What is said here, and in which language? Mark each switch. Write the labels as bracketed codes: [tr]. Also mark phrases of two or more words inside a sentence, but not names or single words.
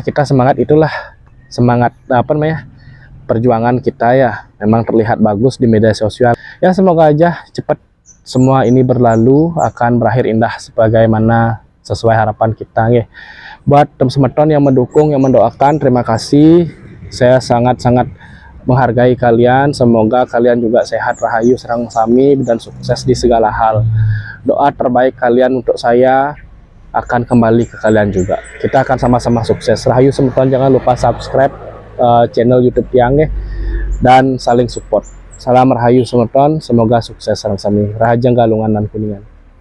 [id] Kita semangat, itulah semangat perjuangan kita ya, memang terlihat bagus di media sosial ya. Semoga aja cepat semua ini berlalu, akan berakhir indah sebagaimana sesuai harapan kita ya. Buat teman-teman yang mendukung, yang mendoakan, terima kasih. Saya sangat-sangat menghargai kalian. Semoga kalian juga sehat, [ban] rahayu, serang sami, [id] dan sukses di segala hal. Doa terbaik kalian untuk saya akan kembali ke kalian juga. Kita akan sama-sama sukses. [ban] Rahayu semeton, [id] jangan lupa subscribe channel YouTube Tiang ya, dan saling support. [ban] Salam rahayu semeton, [id] semoga sukses [ban] sareng sami. [id] Rahajeng Galungan dan Kuningan.